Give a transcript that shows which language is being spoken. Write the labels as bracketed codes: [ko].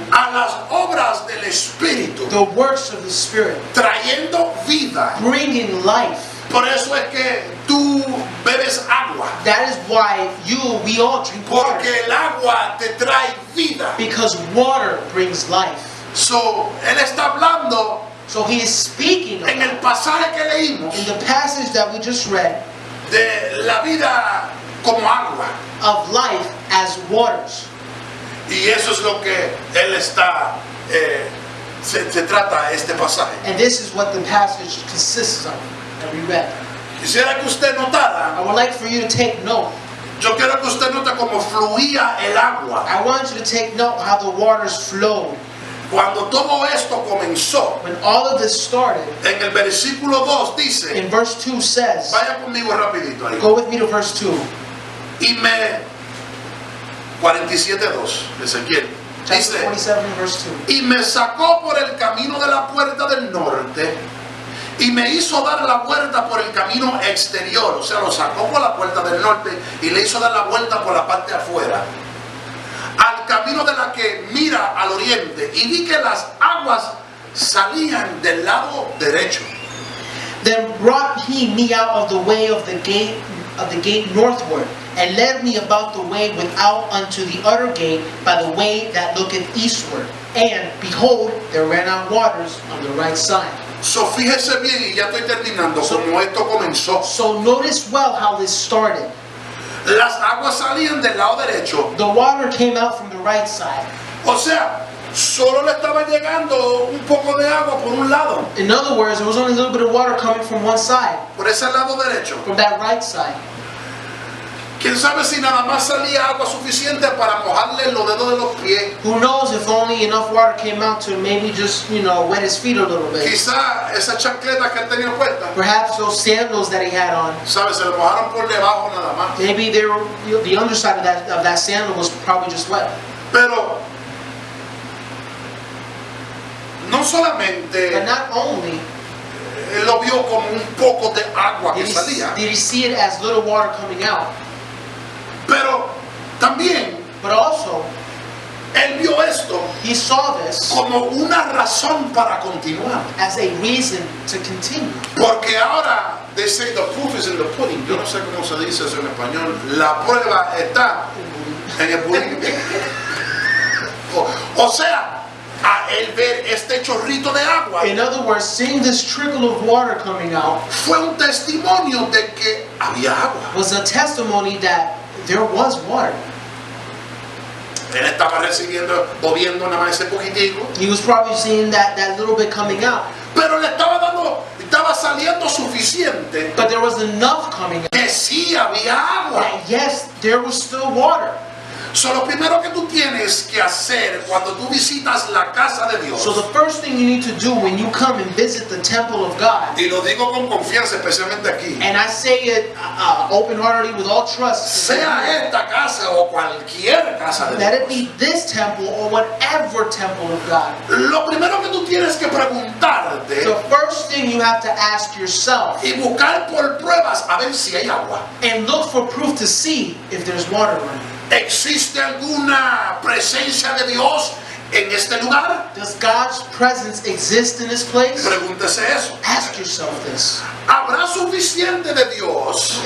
[es] a las obras del Espíritu, [en] the works of the Spirit, [es] trayendo vida. [en] bringing life. [es] Por eso es que tú bebes agua, [en] That is why we all drink water, [es] porque el agua te trae vida. [en] because water brings life. [es] So, él está hablando [en] So he is speaking [es] en el pasaje que leímos [en] in the passage that we just read [es] de la vida como agua. [en] of life as waters. [es] Y eso es lo que él está, se trata este pasaje. [en] And this is what the passage consists of that we read. [es] Quisiera que usted notara, [en] I would like for you to take note. [es] yo quiero que usted note cómo fluía el agua. [en] I want you to take note how the waters flowed. [es] Cuando todo esto comenzó, [en] When all of this started, [es] en el versículo 2 dice, [en] in verse 2 says, [es] vaya conmigo rapidito ahí, [en] go with me to verse 2. [es] y me 47:2, Ezequiel. [en] Chapter [es] Dice, [en] 47, verse 2. [es] y me sacó por el camino de la puerta del norte y me hizo dar la vuelta por el camino exterior. O sea, lo sacó por la puerta del norte y le hizo dar la vuelta por la parte de afuera, al camino de la que mira al oriente, y vi que las aguas salían del lado derecho. [en] Then brought he me out of the way of the gate northward, and led me about the way without unto the utter gate by the way that looketh eastward. And behold, there ran out waters on the right side. [es] So, fíjese bien, y ya estoy terminando, como esto comenzó. [en] So notice well how this started. [es] Las aguas salían del lado derecho. [en] The water came out from the right side. [es] O sea, solo le estaba llegando un poco de agua por un lado, [en] In other words, there was only a little bit of water coming from one side, [es] por ese lado derecho. [en] from that right side. [es] ¿Quién sabe si nada más salía agua suficiente para mojarle los dedos de los pies? [en] Who knows if only enough water came out to maybe just, wet his feet a little bit. [es] Quizá esas chancletas que él tenía puestas, [en] Perhaps those sandals that he had on, [es] ¿sabe? Se le mojaron por debajo nada más. [en] maybe they were, the underside of that sandal was probably just wet. [es] Pero no solamente [en] But not only [es] él lo vio como un poco de agua que [en] did [es] salía, [en] he see it as little water coming out, [es] pero también [en] but also [es] él vio esto [en] he saw this [es] como una razón para continuar. [en] as a reason to continue. [es] Porque ahora, [en] they say the proof is in the pudding. [es] Yo no sé cómo se dice eso en español. La prueba está en el pudding. O sea, a él ver este chorrito de agua, [en] In other words, seeing this trickle of water coming out [es] fue un testimonio de que había agua. [en] was a testimony that there was water. [es] Él estaba recibiendo o viendo nada más ese poquitico, [en] He was probably seeing that little bit coming out, [es] pero le estaba saliendo suficiente [en] but there was enough coming out [es] que sí había agua. [en] that yes, there was still water. [es] So, lo primero que tú tienes que hacer cuando tú visitas la casa de Dios, [en] So the first thing you need to do when you come and visit the temple of God, [es] y lo digo con confianza, especialmente aquí, [en] and I say it open-heartedly with all trust, [es] sea esta casa o cualquier casa de [en] let it [es] Dios, [en] be this temple or whatever temple of God. [es] lo primero que tú tienes que preguntarte [en] The first thing you have to ask yourself [es] y buscar por pruebas a ver si hay agua. [en] and look for proof to see if there's water running. [es] ¿Existe alguna presencia de Dios en este lugar? [en] Does God's presence exist in this place? [es] Pregúntese eso. [en] Ask yourself this. [es] ¿Habrá suficiente de Dios